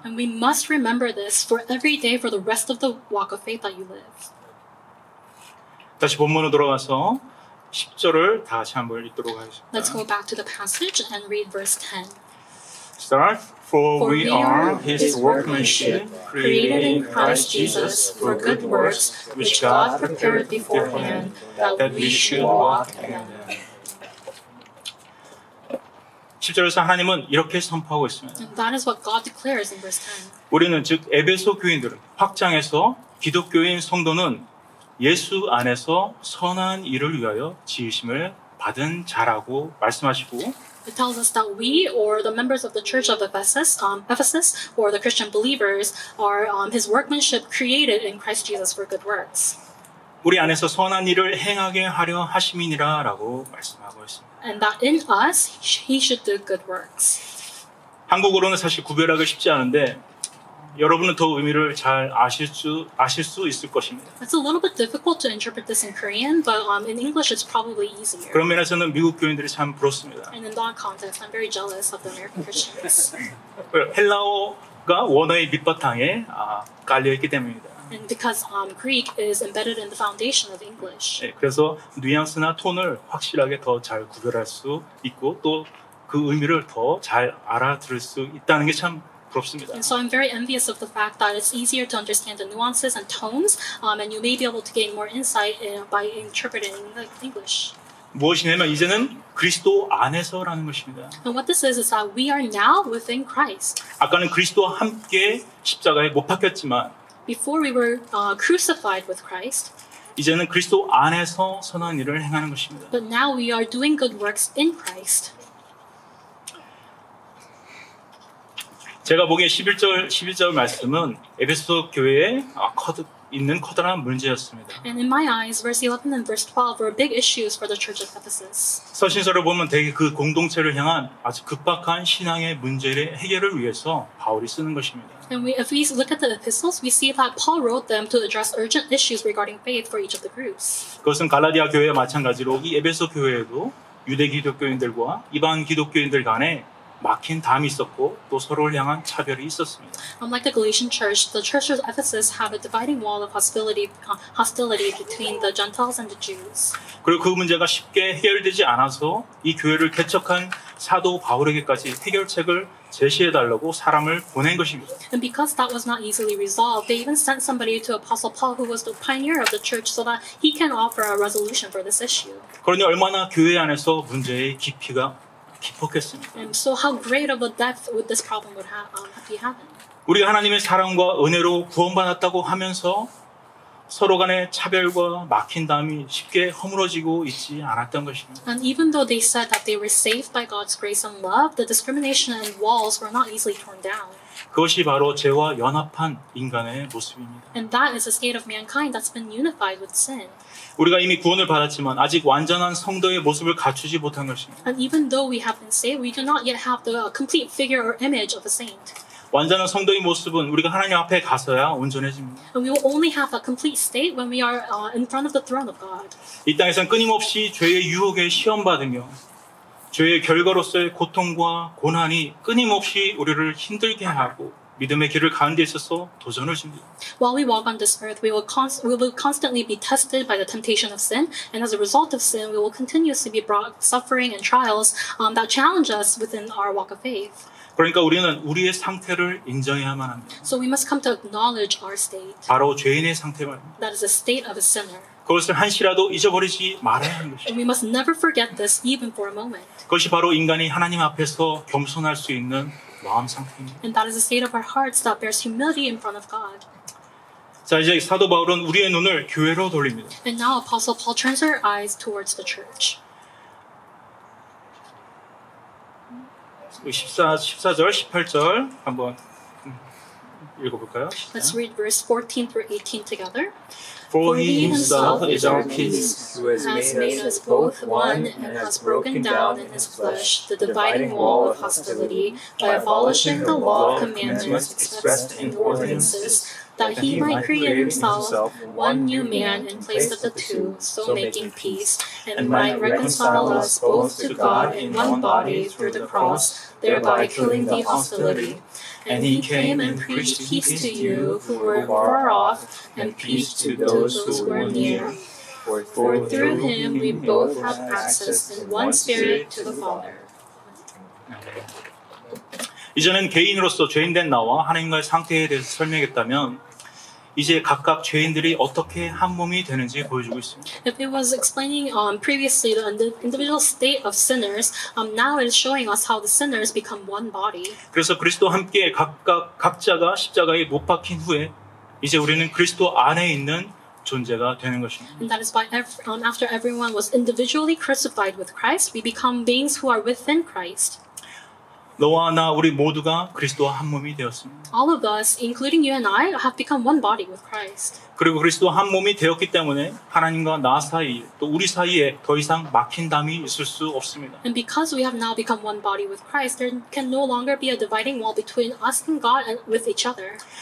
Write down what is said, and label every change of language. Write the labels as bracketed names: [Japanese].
[English] And we must remember this for every day for the rest of the walk of faith that you live. [Korean] 다시 본문으로 돌아가서 10절을 다 같이 한번 읽도록 하겠습니다. [English] Let's go back to the passage and read verse 10. Start. For we are His workmanship, created in Christ Jesus for good works, which God prepared beforehand that we should walk in them. [Korean] 10절에서 하나님은 이렇게 선포하고 있습니다. [English] And that is what God declares in verse 10. [Korean] 우리는 즉 에베소 교인들은 확장해서 기독교인 성도는 예수 안에서 선한 일을 위하여 지으심을 받은 자라고 말씀하시고 [English] It tells us that we, or the members of the Church of Ephesus, or the Christian believers, are His workmanship created in Christ Jesus for good works. [Korean] 우리 안에서 선한 일을 행하게 하려 하심이니라라고 말씀하고 있습니다. [English] And that in us, He should do good works. [Korean] 한국어로는 사실 구별하기 쉽지 않은데 여러분은 더 의미를 잘 아실 수 있을 것입니다. [English] It's a little bit difficult to interpret this in Korean, but in English it's probably easier. [Korean] 그런 면에서는 미국 교인들이 참 부럽습니다. [English] And in that context, I'm very jealous of the American Christians. [Korean] 헬라어가 원어의 밑바탕에 깔려있기 때문입니다. [English] And because Greek is embedded in the foundation of English. [Korean] 네, 그래서 뉘앙스나 톤을 확실하게 더 잘 구별할 수 있고 또 그 의미를 더 잘 알아들을 수 있다는 게 참 부럽습니다. [English] And so I'm very envious of the fact that it's easier to understand the nuances and tones, and you may be able to gain more insight by interpreting the English. [Korean] 무엇이냐면 이제는 그리스도 안에서라는 것입니다. [English] And what this is that we are now within Christ. [Korean] 아까는 그리스도와 함께 십자가에 못 박혔지만 [English] Before we were crucified with Christ, [Korean] 이제는 그리스도 안에서 선한 일을 행하는 것입니다. [English] but now we are doing good works in Christ. [Korean] 제가 보기에 11절 말씀은 에베소 교회에 있는 커다란 문제였습니다. [English] And in my eyes, verse 11 and verse 12 were big issues for the church of Ephesus. [Korean] 서신서를 보면 되게 그 공동체를 향한 아주 급박한 신앙의 문제의 해결을 위해서 바울이 쓰는 것입니다. [English] And if we look at the epistles, we see that Paul wrote them to address urgent issues regarding faith for each of the groups. [Korean] 그것은 갈라디아 교회와 마찬가지로 이 에베소 교회에도 유대 기독교인들과 이방 기독교인들 간에 막힌 담이 있었고 또 서로를 향한 차별이 있었습니다. [English] Unlike the Galatian church, the church of Ephesus had a dividing wall of hostility between the Gentiles and the Jews. [Korean] 그리고 그 문제가 쉽게 해결되지 않아서 이 교회를 개척한 사도 바울에게까지 해결책을 제시해달라고 사람을 보낸 것입니다. [English] And because that was not easily resolved, they even sent somebody to Apostle Paul, who was the pioneer of the church, so that he can offer a resolution for this issue. [Korean] 그러니 얼마나 교회 안에서 문제의 깊이가 깊었겠습니까? [English] And so how great of a depth would this problem would be having? [Korean] 우리가 하나님의 사랑과 은혜로 구원받았다고 하면서 서로 간의 차별과 막힌담이 쉽게 허물어지고 있지 않았던 것입니다. [English] And even though they said that they were saved by God's grace and love, the discrimination and walls were not easily torn down. [Korean] 그것이 바로 죄와 연합한 인간의 모습입니다. [English] And that is the state of mankind that's been unified with sin. [Korean] 우리가 이미 구원을 받았지만 아직 완전한 성도의 모습을 갖추지 못한 것입니다. [English] And even though we have been saved, we do not yet have the complete figure or image of a saint. [Korean] 완전한 성도의 모습은 우리가 하나님 앞에 가서야 온전해집니다. [English] And we will only have that complete state when we are in front of the throne of God. [Korean] 이 땅에선 끊임없이 죄의 유혹에 시험받으며 죄의 결과로서의 고통과 고난이 끊임없이 우리를 힘들게 하고 믿음의 길을 가는 데 있어서 도전을 줍니다. [English] While we walk on this earth, we will constantly be tested by the temptation of sin, and as a result of sin, we will continuously be brought suffering and trials that challenge us within our walk of faith. [Korean] 그러니까 우리는 우리의 상태를 인정해야만 합니다. [English] So we must come to acknowledge our state. [Korean] 바로 죄인의 상태 말입니다. [English] That is the state of a sinner. [Korean] 그것을 한시라도 잊어버리지 말아야 하는 것입니다. [English] And we must never forget this even for a moment. [Korean] 그것이 바로 인간이 하나님 앞에서 겸손할 수 있는 마음 상태입니다. [English] And that is the state of our hearts that bears humility in front of God. [Korean] 자, 이제 사도 바울은 우리의 눈을 교회로 돌립니다. [English] And now Apostle Paul turns our eyes towards the church. [Korean] 14절, 18절 한번 읽어볼까요? [English] Let's read verse 14 through 18 together. For he himself is our peace, who has made us both one and has broken down in his flesh the dividing wall of hostility by abolishing the law of commandments expressed in ordinances, that he might create himself one new man in place of the two, so making peace, and might reconcile us both to God in one body through the cross, thereby killing the hostility. And he came and preached peace to you who were far off, and peace to those who were near. For through him we both have access in one spirit to the Father. [Korean] 이전엔 개인으로서 죄인된 나와 하나님과의 상태에 대해서 설명했다면 이제 각각 죄인들이 어떻게 한 몸이 되는지 보여주고 있습니다. [English] If it was explaining previously the individual state of sinners, now it is showing us how the sinners become one body. [Korean] 그래서 그리스도와 함께 각자가 십자가에 못 박힌 후에 이제 우리는 그리스도 안에 있는 존재가 되는 것입니다. [English] And that is why after everyone was individually crucified with Christ, we become beings who are within Christ. [Korean] 너와 나 우리 모두가 그리스도와 한 몸이 되었습니다. [English] All of us, including you and I, have become one body with Christ. [Korean] 그리고 그리스도와 한 몸이 되었기 때문에 하나님과 나 사이 또 우리 사이에 더 이상 막힌 담이 있을 수 없습니다. [English] And because we have now become one body with Christ, there can no longer be a dividing wall between us and God and with each other.